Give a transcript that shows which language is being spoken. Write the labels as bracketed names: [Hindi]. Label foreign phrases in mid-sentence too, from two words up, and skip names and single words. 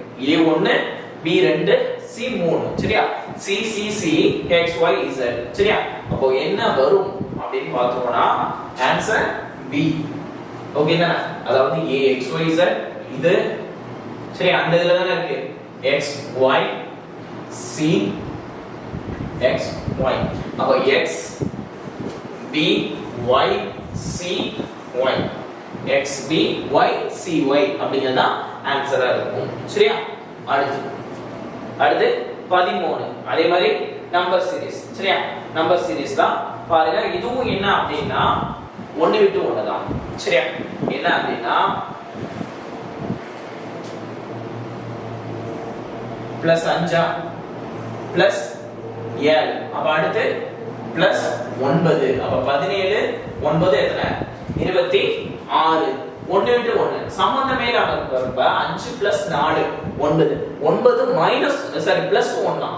[Tamil] A1 B2 C3. சரியா? C C C X Y Z. சரியா? அப்போ என்ன வரும் அப்படினு பார்த்தோம்னா ஆன்சர் B. ஓகேனா? அதாவது A X Y Z இது சரி அந்த இதுல தான இருக்கு X Y C X Y. அப்ப X B Y C Y X B Y C Y அப்படிங்கறத ஆன்சரா இருக்கும். சரியா? அடுத்து 13 அதே மாதிரி [English] number series. [Tamil] சரியா? [English] number series [Tamil] தான் பாருங்க. இதுவும் என்ன அப்படினா ஒன்னு விட்டு ஒன்னு தான். சரியா? என்ன அப்படினா பிளஸ் 5 பிளஸ் 7 அப்ப அடுத்து பிளஸ் 9 அப்ப 17 9 எத்தனை 26 ஒன்னு விட்டு ஒன்னு சம்பந்தமே இல்லாம இருப்ப 5 பிளஸ் 4 9 9 [English] minus sorry plus [Tamil] 1 தான்.